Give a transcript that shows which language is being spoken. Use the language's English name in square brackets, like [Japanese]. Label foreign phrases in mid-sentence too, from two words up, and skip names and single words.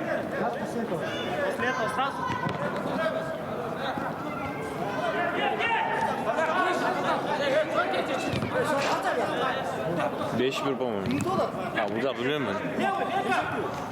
[Russian] После этого сразу? [Turkish] Beş bir по-моему. Ha burada bilmiyorum ben.